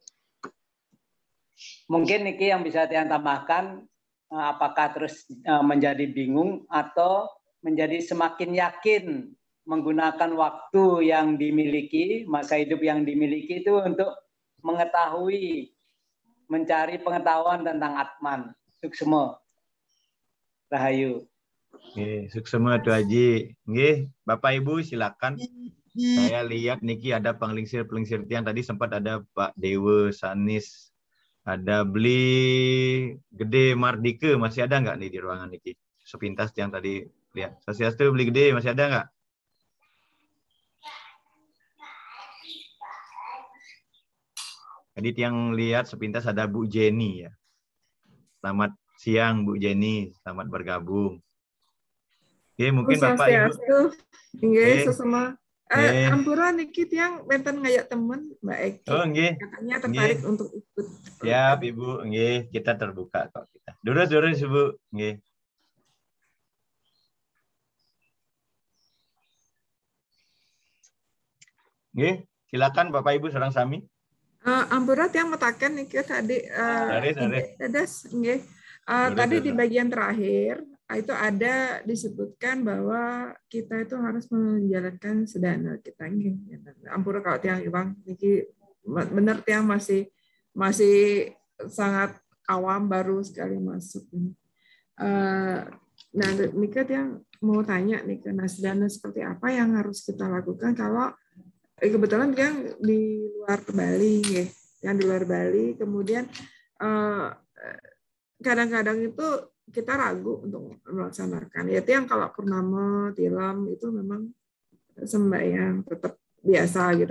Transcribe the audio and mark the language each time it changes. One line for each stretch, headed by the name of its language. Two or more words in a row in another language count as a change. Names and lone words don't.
Indonesian: Mungkin Niki yang bisa Tiang tambahkan, apakah terus menjadi bingung atau menjadi semakin yakin menggunakan waktu yang dimiliki, masa hidup yang dimiliki itu untuk mengetahui, mencari pengetahuan tentang Atman.
Balinese: Suksema. Rahayu. Oke, suksema Tu Haji. Nggih,
Indonesian: Bapak Ibu silakan. Saya lihat Niki ada penglingsir yang tadi sempat ada Pak Dewa, Sanis, ada Beli Gede Mardika, masih ada nggak nih di ruangan Niki? Sepintas yang tadi lihat. Sasiastu Beli Gede, masih ada nggak? Tadi yang lihat sepintas ada Bu Jenny ya. Selamat siang Bu Jenny, selamat bergabung. Oke, mungkin Bapak Ibu.
Balinese: Nggih, sesama. Ampura niki tiang benten ngayak temen Mbak Eki. Oh, nggih.
Indonesian: Katanya tertarik untuk ikut. Siap, Ibu. Nggih, kita terbuka kok kita.
Balinese: Durus Ibu. Nggih.
Indonesian: Nggih, silakan Bapak Ibu
Balinese: sareng sami. Ampura tiang metaken niki tadi nggih.
Indonesian: Tadi di bagian terakhir itu ada disebutkan bahwa kita itu harus menjalankan sedana kita. Ampura kalau
Balinese: tiang Iwang niki
Indonesian: benar tiang masih sangat awam, baru sekali masuk ini. Nah,
Balinese: niki tiang
Indonesian: mau tanya nih ke sedana seperti apa yang harus kita lakukan kalau kebetulan tiang di luar Bali ya, yang di luar Bali, kemudian kadang-kadang itu kita ragu untuk melaksanakan. Yaitu yang kalau purnama, tilam itu memang sembahyang tetap biasa gitu.